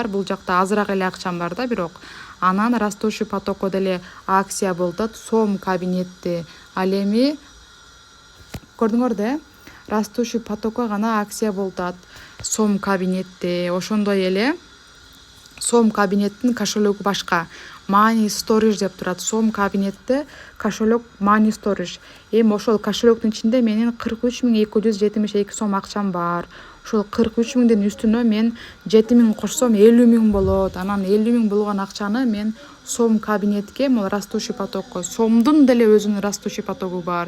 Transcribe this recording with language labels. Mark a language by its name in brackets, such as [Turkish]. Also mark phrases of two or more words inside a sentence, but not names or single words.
[Kyrgyz] Бул жакта азыраак эле акчам бар да, бирок анан [Russian] растущий потокко [Kyrgyz] деле акция болуп атат. Сом кабинетте. Ал эми көрдүңөр да, [Russian] растущий потокко [Kyrgyz] гана акция болуп атат. Сом кабинетте. Ошондой эле сом кабинеттин кошелегу башка. [English] Money storage [Kyrgyz] деп турат. Сом кабинетте кошелек [English] money storage. [Kyrgyz] Эми ошол кошелектин ичинде менин 43.272 сом акчам бар. Ошол 43.000дин үстүнө мен 7.000 кошсом 50.000 болот. Анан 50.000 болгон акчаны мен сом кабинетке, [Russian] могу растущий потокко, [Kyrgyz] сомдун деле өзүнүн [Russian] растущий потогу [Kyrgyz] бар.